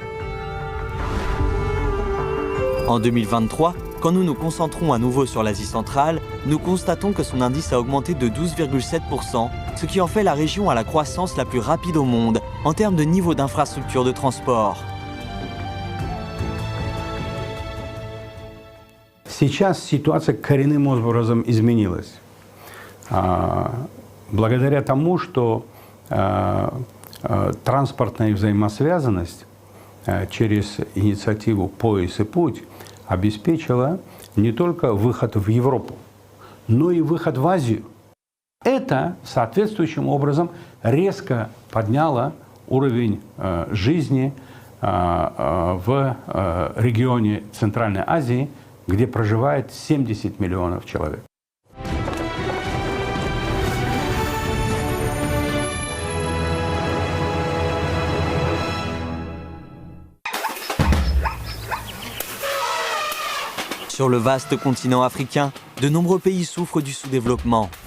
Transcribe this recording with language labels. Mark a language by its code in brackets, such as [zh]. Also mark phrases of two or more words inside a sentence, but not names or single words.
[fr] En 2023, quand nous nous concentrons à nouveau sur l'Asie centrale, nous constatons que son indice a augmenté de 12,7%, ce qui en fait la région à la croissance la plus rapide au monde en termes de niveau d'infrastructure de transport. [ru] Сейчас ситуация коренным образом изменилась. Благодаря тому, что транспортная взаимосвязанность через инициативу «Пояс и путь» обеспечила не только выход в Европу, но и выход в Азию. Это соответствующим образом резко подняло уровень жизни в регионе Центральной Азии, где проживает 70 миллионов человек. [fr] Sur le vaste continent africain, de nombreux pays souffrent du sous-développement.